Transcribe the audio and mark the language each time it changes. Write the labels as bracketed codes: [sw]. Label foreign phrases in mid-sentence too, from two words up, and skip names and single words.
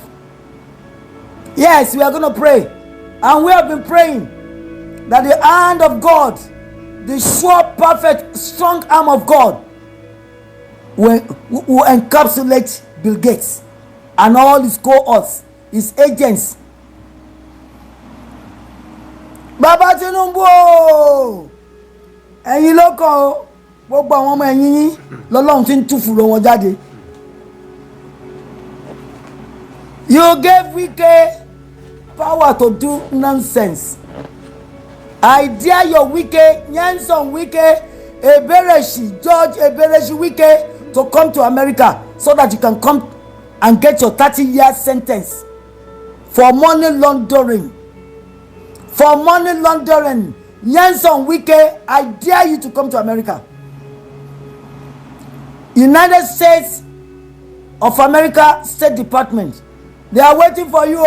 [en] Yes, we are going to pray. And we have been praying that the hand of God, the sure, perfect, strong arm of God will encapsulate Bill Gates and all his cohorts, his agents. [yo] Baba Tinubu, ẹ̀yin ló kàn ó, gbogbo àwọn ọmọ ẹ̀yin yín lọ́lọ́run tí ń túfùrọ̀ wọn jáde. [en] You gave Wike power to do nonsense. I dare your Wike, Nyanson Wike, Ebereshi, George Ebereshi Wike to come to America so that you can come and get your 30-year sentence for money laundering. For money laundering. Nyanson Wike, I dare you to come to America. United States of America State Department, they are waiting for you.